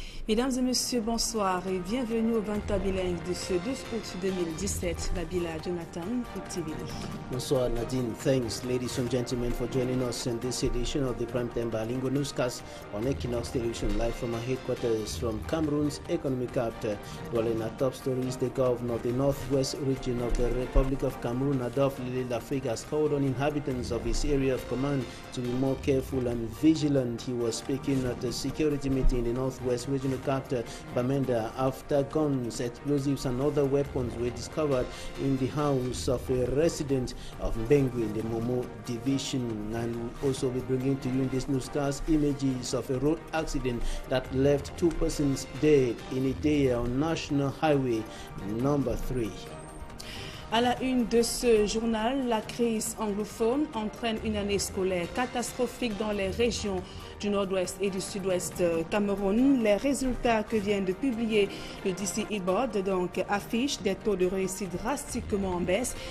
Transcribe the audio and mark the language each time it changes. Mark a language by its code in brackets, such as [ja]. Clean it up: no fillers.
[fr] Mesdames et messieurs, bonsoir et bienvenue au 20 bilingue de ce 12 août 2017. Babila Jonathan pour TV. Bonsoir Nadine. [en] Thanks ladies and gentlemen for joining us in this edition of the Primetime Bilingual Newscast on Equinox Television, live from our headquarters from Cameroon's economic capital. Dwelling our top stories, the governor of the northwest region of the Republic of Cameroon, Adolf Lily Lafrique, has called on inhabitants of his area of command to be more careful and vigilant. He was speaking at a security meeting in the northwest regional capital, Bamenda, after guns, explosives and other weapons were discovered in the house of a resident of Mbengui in the Momo division. And we'll also be bringing to you in this newscast images of a road accident that left 2 persons dead in a day on National Highway number 3. [fr] À la une de ce journal, la crise anglophone entraîne une année scolaire catastrophique dans les régions du nord-ouest et du sud-ouest Cameroun. Les résultats que vient de publier le DCE Board donc affichent des taux de réussite drastiquement en baisse.